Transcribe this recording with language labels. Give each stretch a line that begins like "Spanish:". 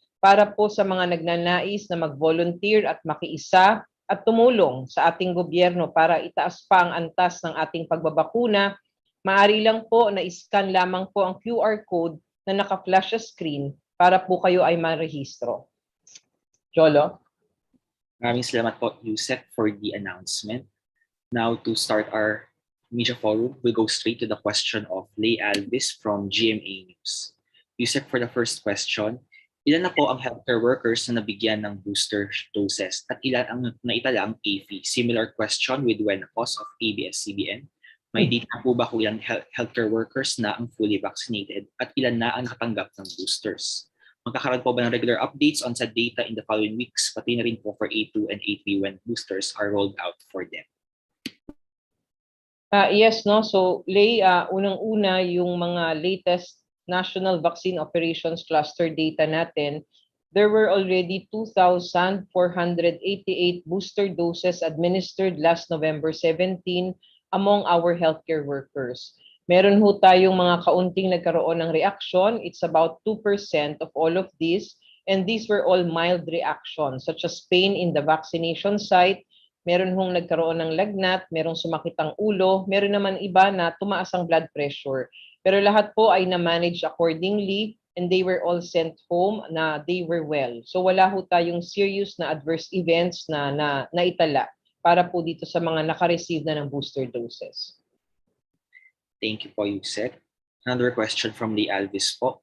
Filipino: Para po sa mga nagnanais na mag-volunteer at makiisa at tumulong sa ating gobyerno para itaas pa ang antas ng ating pagbabakuna, maaari lang po na iscan lamang po ang QR code na naka-flash sa screen para po kayo ay marehistro. Jolo? Maraming salamat po, Yusek,
English: for the announcement. Now, to start our media forum, we'll go straight to the question of Lay Alvis from GMA News.
Filipino: Yusek,
English: for the first question,
Filipino: ilan na po ang healthcare workers na nabigyan ng booster doses at ilan ang naitala ang AFI?
English: Similar question with Wenapos of ABS-CBN.
Filipino: May data po ba kung ilang healthcare workers na ang fully vaccinated at ilan na ang nakatanggap ng boosters? Magkakaroon po ba ng
English: regular updates on sa data in the following weeks,
Filipino: pati na rin po
English: for A2 and A3 when boosters are rolled out for them? Yes, no. So, Lay,
Filipino: unang-una yung mga
English: latest National Vaccine Operations Cluster data natin, there were already 2,488 booster doses administered last November 17 among our healthcare workers.
Filipino: Meron ho tayong mga kaunting nagkaroon ng reaction.
English: It's about 2% of all of these. And these were all mild reactions such as pain in the vaccination site.
Filipino: Meron hong nagkaroon ng lagnat, merong sumakit ang ulo, meron naman iba na tumaas ang blood pressure. Pero lahat po ay na-manage accordingly
English: and they were all sent home na they were well.
Filipino: So wala ho tayong serious na adverse events na naitala para po dito sa mga naka-receive na ng booster doses.
English: Thank you po, Yusek. Another question from Lee Alvis po.